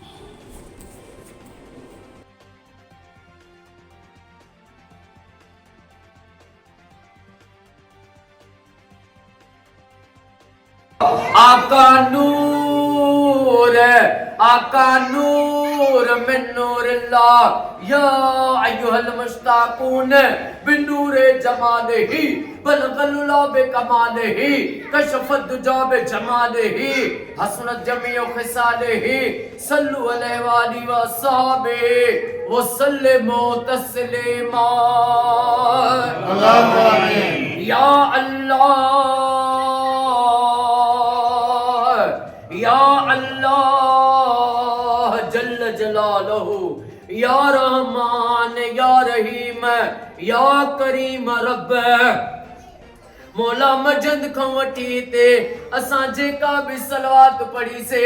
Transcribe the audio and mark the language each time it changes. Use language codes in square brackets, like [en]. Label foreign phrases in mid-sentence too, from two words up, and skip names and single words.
[ar] آقا نور من نور الله يا أيها المشتاقون بنور جماله بلغ العلى بكماله كشف الدجى بجماله حسنت جميع خصاله صلوا عليه وآله وصحبه وسلموا تسليما. الله آمين. يا الله جل جلاله يا رحمن يا رحيم يا كريم [sd] रब मौला मजंद खां वठी ते असां जेका भी सलवात पढ़ी से